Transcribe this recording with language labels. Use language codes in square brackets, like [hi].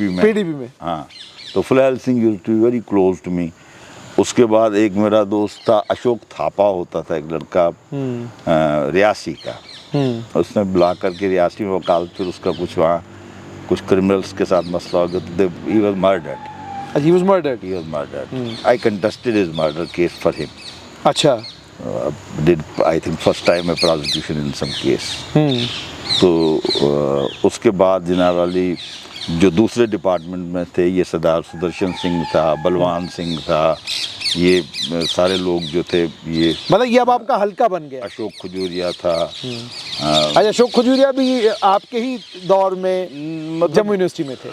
[hi] PDP में हाँ, तो फलैल Singh [en] Used to be very close to me. [hi] उसके बाद एक मेरा दोस्त था अशोक थापा होता था, एक लड़का रियासी का, उसने बुला करके रियासी में वकालत, फिर उसका कुछ वहाँ कुछ क्रिमिनल्स के साथ मसला हो गया, तो [en] he was murdered. He was murdered. He was murdered. I contested his murder case for him. [hi] अच्छा। [en] Did I think first time a prosecution in some case. [hi] तो उसके बाद जनाब अली जो दूसरे डिपार्टमेंट में थे, ये सरदार सुदर्शन सिंह था, बलवान सिंह था, ये सारे लोग जो थे, ये मतलब ये अब आपका हल्का बन गया। अशोक खजूरिया था। अच्छा, अशोक खजूरिया भी आपके ही दौर में जम्मू यूनिवर्सिटी में थे?